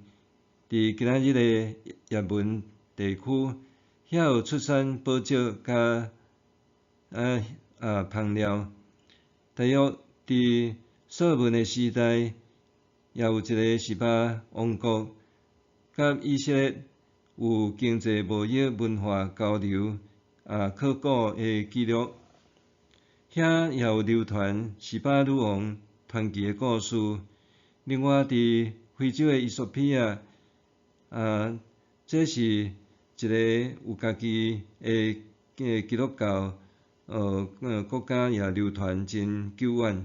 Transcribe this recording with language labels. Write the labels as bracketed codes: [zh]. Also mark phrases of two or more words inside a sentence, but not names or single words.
[nan] 伫今仔日的也门地区，遐有出产宝石甲香料。大约伫所罗门的时代，也有一个示巴王国，甲以色列有经济贸易、文化交流、考古的记录。遐也有流传示巴女王传奇的故事。另外，伫非洲的伊索比亚。这是一个有家己的基督教国家，也流传真久远。